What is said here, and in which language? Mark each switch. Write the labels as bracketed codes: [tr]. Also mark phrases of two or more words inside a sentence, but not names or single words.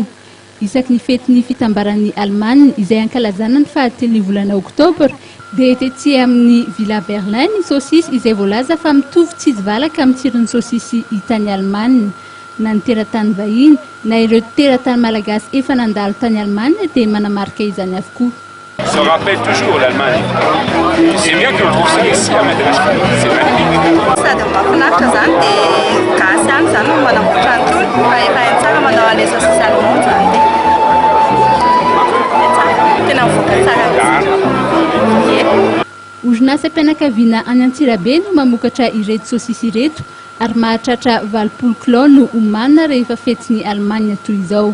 [mg] Isaky ny fetiny fitambaran'ny Allemagne izay ankalazana ny fahatelo ny volana Oktobra dia etetsy amin'ny Villa Berlin ny sosisy izay voalaza fa mitovy tsy valaka amin'ny tsiron'ny sosisy hita any Allemagne. Na ny teratany vahiny na ireo teratany malagasy efa nandalo tany Allemagne dia manamarika izany avokoa. [fr] Se rappelle toujours l'Allemagne. C'est bien qu'on trouve ça ici à Madagascar. C'est magnifique. Ça donne [mg] mahafinaritra zany dia gasy any zany no manamboatra an'itony fa efa hain-tsara manao an'ilay sosisy allemande zany dia tena mivoaka tsara. Orinasa mpianakaviana any Antsirabe no mamokatra ireto sosisy ireto ary mahatratra 20 kilao no omanina rehefa fetin'ny Allemagne toy izao.